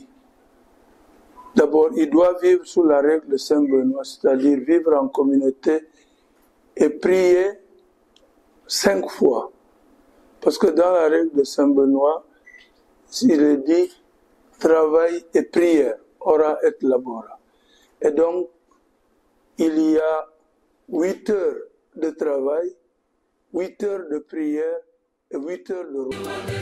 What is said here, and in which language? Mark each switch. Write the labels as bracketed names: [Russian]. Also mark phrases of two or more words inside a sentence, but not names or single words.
[French] D'abord, ils doivent vivre sous la règle de Saint Benoît, c'est-à-dire vivre en communauté et prier 5 fois. Parce que dans la règle de Saint Benoît, il est dit travail et prière, [Latin] ora et labora. [French] Et donc, il y a 8 heures de travail, 8 heures de prière et 8 heures de repos.